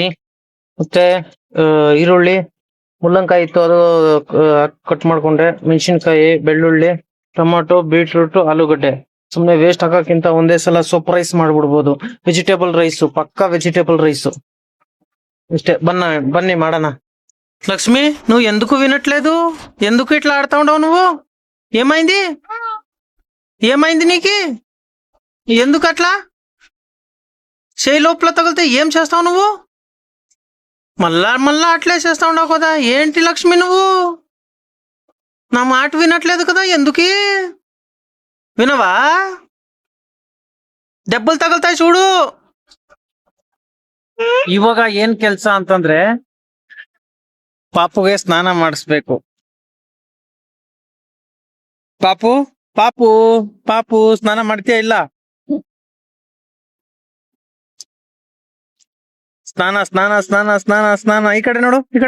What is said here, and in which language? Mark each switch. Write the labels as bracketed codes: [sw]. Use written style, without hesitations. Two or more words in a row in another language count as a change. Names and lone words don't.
[kn] ಮತ್ತೆ ಈರುಳ್ಳಿ, ಮುಳ್ಳಂಕಾಯಿ ಇತ್ತು, ಅದು ಕಟ್ ಮಾಡ್ಕೊಂಡೆ. ಮೆಣಸಿನ್ಕಾಯಿ, ಬೆಳ್ಳುಳ್ಳಿ, ಟೊಮಾಟೊ, ಬೀಟ್ರೂಟ್, ಆಲೂಗಡ್ಡೆ. ಸುಮ್ಮನೆ ವೇಸ್ಟ್ ಹಾಕೋಕ್ಕಿಂತ ಒಂದೇ ಸಲ ಸೊಪ್ಪು ರೈಸ್ ಮಾಡ್ಬಿಡ್ಬೋದು. [en] vegetable rice, [kn] ಪಕ್ಕಾ [en] vegetable rice [kn] ಅಷ್ಟೇ. ಬನ್ನಿ ಮಾಡೋಣ. [te] లక్ష్మి, నువ్వు ఎందుకు వినట్లేదు? ఎందుకు ఇట్లా ఆడుతా ఉండవు నువ్వు? ఏమైంది నీకు? ఎందుకు అట్లా చేయి లోపల తగిలితే ఏం చేస్తావు నువ్వు? మళ్ళా అట్లే చేస్తా ఉండవు కదా. ఏంటి లక్ష్మి, నువ్వు నా మాట వినట్లేదు కదా? ఎందుకు వినవా? దెబ్బలు తగులుతాయి చూడు. [kn] ಇವಾಗ ಏನ್ ಕೆಲ್ಸ ಅಂತಂದ್ರೆ ಪಾಪುಗೆ ಸ್ನಾನ ಮಾಡಿಸ್ಬೇಕು. ಪಾಪು ಸ್ನಾನ ಮಾಡ್ತೀಯಾ? ಇಲ್ಲ, ಸ್ನಾನ. ಈ ಕಡೆ ನೋಡು.